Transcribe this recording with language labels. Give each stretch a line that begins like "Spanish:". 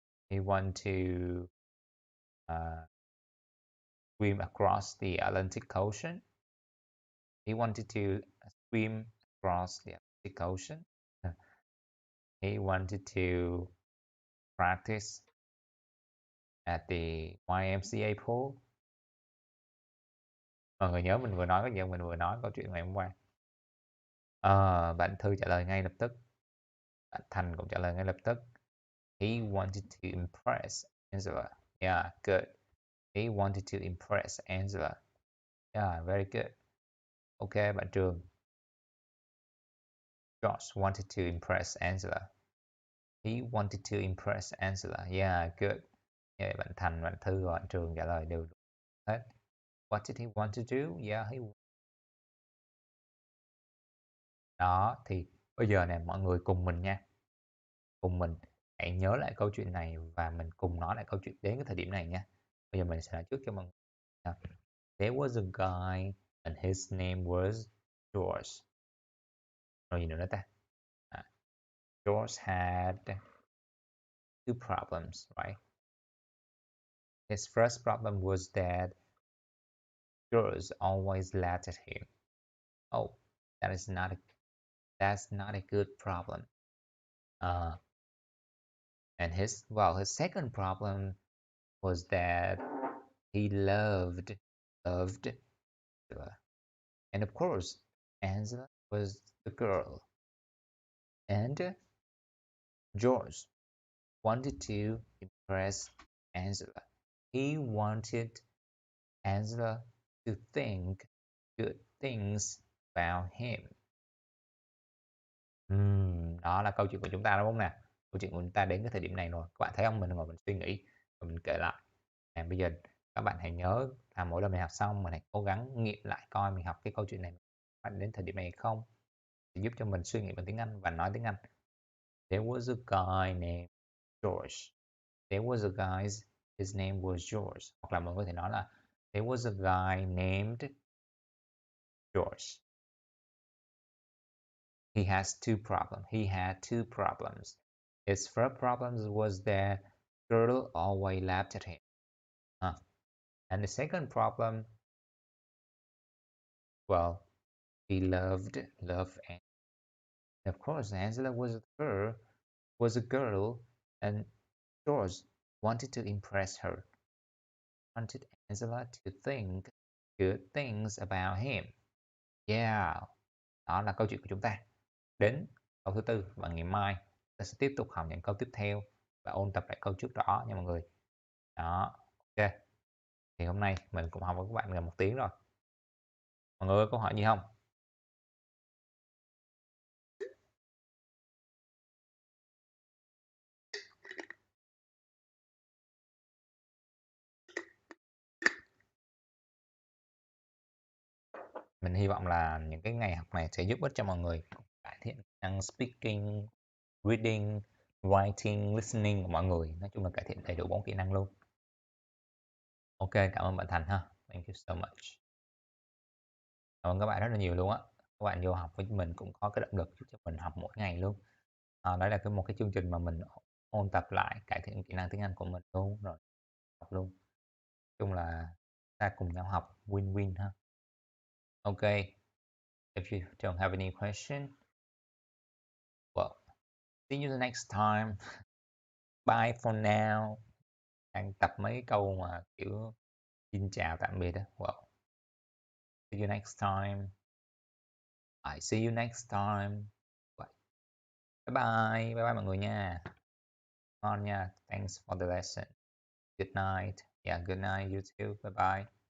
English: He want to swim across the Atlantic Ocean? He wanted to swim across the Atlantic Ocean? He wanted to practice at the YMCA pool.
Vietnamese: Mọi người nhớ mình vừa nói cái gì không? Mình vừa nói câu chuyện ngày hôm qua. Bạn Thư trả lời ngay lập tức. Bạn Thành cũng trả lời ngay lập tức.
English: He wanted to impress Angela. Yeah, good. He wanted to impress Angela. Yeah, very good. Ok, bạn Trường. George wanted to impress Angela. He wanted to impress Angela. Yeah, good.
Vietnamese: Yeah, bạn Thành, bạn Thư và bạn Trường trả lời đều đúng hết.
English: What did he want to do?
Vietnamese: Yeah, Đó, thì bây giờ nè, mọi người cùng mình nha. Cùng mình hãy nhớ lại câu chuyện này và mình cùng nói lại câu chuyện đến cái thời điểm này nha. Bây giờ mình sẽ nói trước cho mọi người.
English: There was a guy and his name was George.
Vietnamese: Rồi gì nữa ta?
English: George had two problems, right? His first problem was that girls always laughed at him. Oh, that's not a good problem. And his second problem was that he loved, and of course, Angela was the girl, and George wanted to impress Angela. He wanted Angela to think good things about him.
Vietnamese: Đó là câu chuyện của chúng ta đúng không nè? Câu chuyện của chúng ta đến cái thời điểm này rồi. Các bạn thấy không? Mình ngồi mình suy nghĩ và mình kể lại. Bây giờ các bạn hãy nhớ là mỗi lần mình học xong mình hãy cố gắng nghiệm lại coi mình học cái câu chuyện này bạn đến thời điểm này không, để giúp cho mình suy nghĩ bằng tiếng Anh và nói tiếng Anh.
English: There was a guy named George. There was a guy, his name was George.
Vietnamese: Hoặc là mình có thể nói là
English: there was a guy named George. He has two problems. He had two problems. His first problem was that girl always laughed at him. And the second problem, well, he loved and of course Angela was a girl, and George wanted to impress her. Wanted Angela to think good things about him.
Vietnamese: Yeah, đó là câu chuyện của chúng ta. Đến câu thứ tư và ngày mai ta sẽ tiếp tục học những câu tiếp theo và ôn tập lại câu trước đó nha mọi người. Đó, ok. Thì hôm nay mình cũng học với các bạn gần 1 tiếng rồi. Mọi người có câu hỏi gì không? Mình hy vọng là những cái ngày học này sẽ giúp ích cho mọi người cải thiện kỹ năng speaking, reading writing, listening của mọi người. Nói chung là cải thiện đầy đủ 4 kỹ năng luôn. Ok, cảm ơn bạn Thành ha.
English: Thank you so much.
Vietnamese: Cảm ơn các bạn rất là nhiều luôn á. Các bạn vô học với mình cũng có cái động lực giúp cho mình học mỗi ngày luôn. Đó là một cái chương trình mà mình ôn tập lại, cải thiện kỹ năng tiếng Anh của mình luôn, rồi học luôn. Nói chung là ta cùng nhau học, win-win ha.
English: Ok, if you don't have any question, well, see you the next time. Bye for now.
Vietnamese: Đang tập mấy câu mà kiểu xin chào tạm biệt đó.
English: Well, see you next time. I see you next time. Bye bye, bye bye
Vietnamese: mọi người nha. Ngon nha.
English: Thanks for the lesson. Good night. Yeah, good night you too. Bye bye.